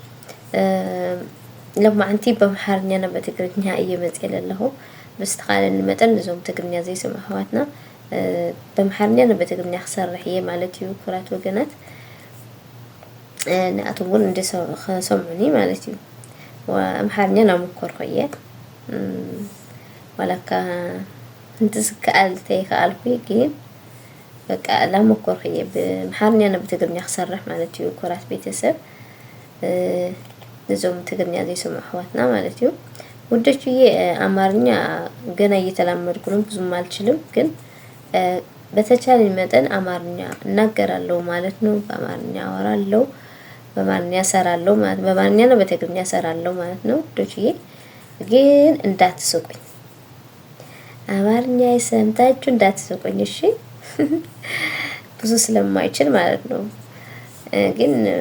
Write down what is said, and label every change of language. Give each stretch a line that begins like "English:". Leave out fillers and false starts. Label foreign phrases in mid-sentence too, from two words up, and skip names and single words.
Tigrinya: ለማዓንቲ በአምሓርኛና በትግርኛ እየመፅእ ዘለኹ ብዝተኻለኒ መጠን እዞም ትግርኛ ዘይሰምዑ ኣሕዋትና በአምሓርኛና በትግርኛ ክሰርሕ እየ ማለት እዩ ኩራት ወገናት። ንኣቶም እውን እንደሰምዑኒ ማለት እዩ። ኣምሓርኛ ናሞከርኩ እየ ዋላካ እንትስከኣል ተይከኣልኩ ግን በቃ ላሞከርኩ እየ በአምሓርኛና በትግርኛ ክሰርሕ ማለት እዩ ኩራት ቤተሰብ። እዞም ትግርኛ ዘይሰምዑ ኣሕዋትና ማለት እዩ
Amharic: ውዶችዬ። አማርኛ ገና እየተላመድኩ ነው፣ ብዙም አልችልም ግን በተቻለኝ መጠን አማርኛ እናገራለሁ ማለት ነው። በአማርኛ አወራለሁ፣ በአማርኛ እሰራለሁ ማለት ነው። በአማርኛ ነው በትግርኛ እሰራለሁ ማለት ነው ውዶችዬ። ግን እንዳትስቁኝ፣ አማርኛ ሰምታችሁ እንዳትስቁኝ እሺ። ብዙ ስለማይችል ማለት ነው። ግን